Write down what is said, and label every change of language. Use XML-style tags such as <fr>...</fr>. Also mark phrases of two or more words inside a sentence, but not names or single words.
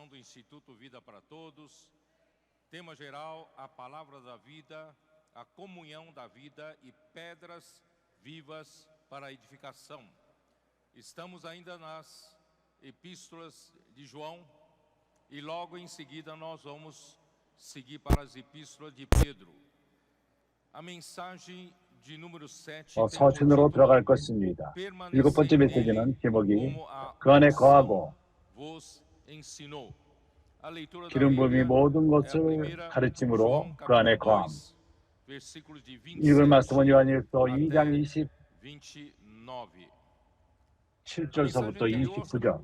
<pt>Instituto Vida para Todos. Tema geral, a palavra da vida, a comunhão da vida e pedras vivas para a edificação. Estamos ainda nas epístolas de João e logo em seguida nós vamos seguir para as epístolas de Pedro. A mensagem de número 7</pt> <ko>서신으로 들어갈 것입니다. 일곱 번째 메시지는 제목이 그 안에 거하고 기름 부음이 모든 것을 가르침으로 그 안에 거함. 읽을 말씀은 요한일서 2장 27절서부터 29절.</ko>